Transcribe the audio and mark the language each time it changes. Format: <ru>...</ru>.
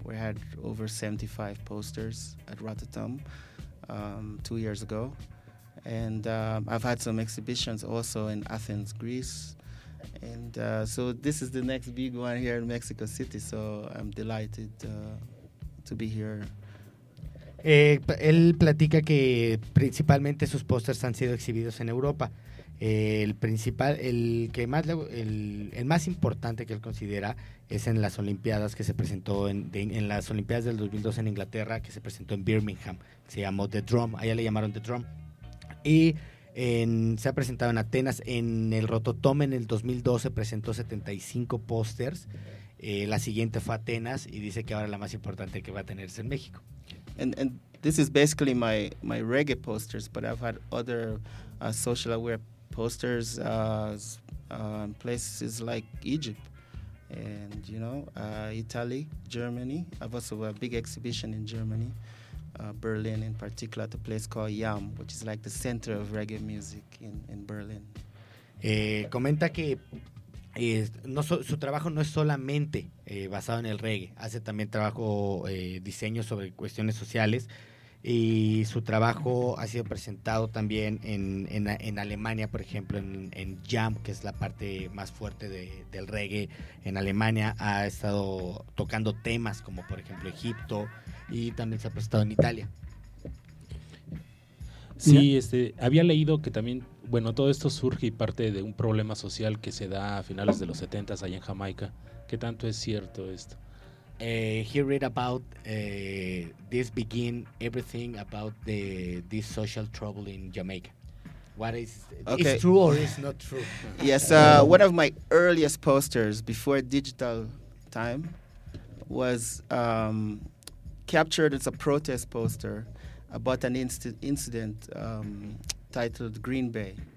<en>We had over 75 posters at Rotterdam 2 years ago. And I've had some exhibitions also in Athens, Greece. And so this is the next big one here in Mexico City. So I'm delighted to be here.</en> <es>Él platica que principalmente sus posters han sido exhibidos en Europa. El más importante que él considera es en las Olimpiadas que se presentó en las Olimpiadas del 2002 en Inglaterra, que se presentó en Birmingham. Se llamó The Drum. Allá le llamaron The Drum. Y se ha presentado en Atenas, en el Rototom en el 2012 presentó 75 pósters. La siguiente fue Atenas y dice que ahora la más importante que va a tener es en México.</es> <en>And this is basically my reggae posters, but I've had other social aware posters in places like Egypt and, you know, Italy, Germany. I've also had a big exhibition in Germany. Berlin in particular, at a place called YAM, which is like the center of reggae music in Berlin.</en> <es>Comenta que su trabajo no es solamente basado en el reggae. Hace también trabajo, diseño sobre cuestiones sociales. y su trabajo ha sido presentado también en Alemania, por ejemplo, en Jam, que es la parte más fuerte del reggae en Alemania. Ha estado tocando temas como, por ejemplo, Egipto, y también se ha presentado en Italia. Sí, había leído que también, bueno, todo esto surge y parte de un problema social que se da a finales de los 70s allá en Jamaica. ¿Qué tanto es cierto esto?</es> <en>He read about this begin everything about the this social trouble in Jamaica. What is okay. It's true or is not true? Yes, one of my earliest posters before digital time was captured as a protest poster about an incident titled Green Bay.</en>